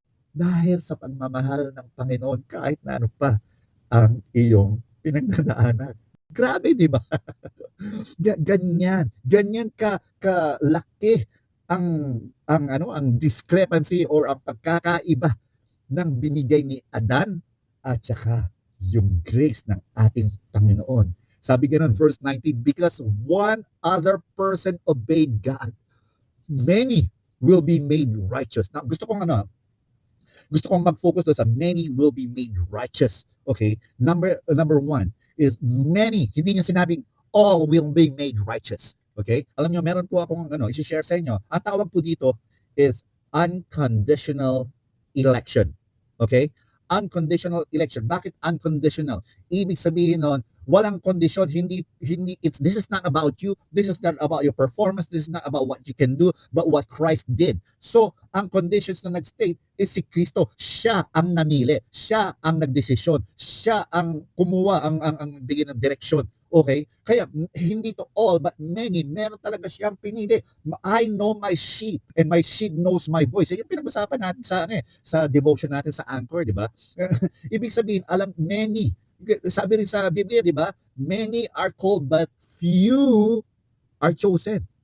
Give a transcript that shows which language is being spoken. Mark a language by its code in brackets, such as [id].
[tl] Dahil sa pagmamahal ng Panginoon, kahit na ano pa ang iyong pinagdadaanan. Grabe, di ba? Ganyan kalaki ang discrepancy or ang pagkakaiba ng binigay ni Adan at saka yung grace ng ating Panginoon. Sabi ganun, [en] verse 19, because one other person obeyed God, many will be made righteous. Now, [tl] gusto kong mag-focus doon sa [en] many will be made righteous. Okay? Number one is many. [tl] Hindi niya sinabing [en] all will be made righteous. Okay? [tl] Alam niyo, meron po akong i-share sa inyo. Ang tawag po dito is unconditional election. Okay? [en] Unconditional election. [tl] Bakit unconditional? Ibig sabihin nun, walang kondisyon, [en] this is not about you, this is not about your performance, this is not about what you can do, but what Christ did. [tl] So, ang conditions na nag-state is si Kristo. Siya ang namili, siya ang nagdesisyon, siya ang kumuha, ang bigyan ng direksyon. Okay? Kaya, hindi [en] to all, but many, [tl] meron talaga siyang pinili. [en] I know my sheep, and my sheep knows my voice. [tl] Yung pinag-usapan natin sa devotion natin sa Anchor, di ba? Ibig sabihin, many, sabi rin sa Biblia, di ba? [en] Many are called, but few are chosen.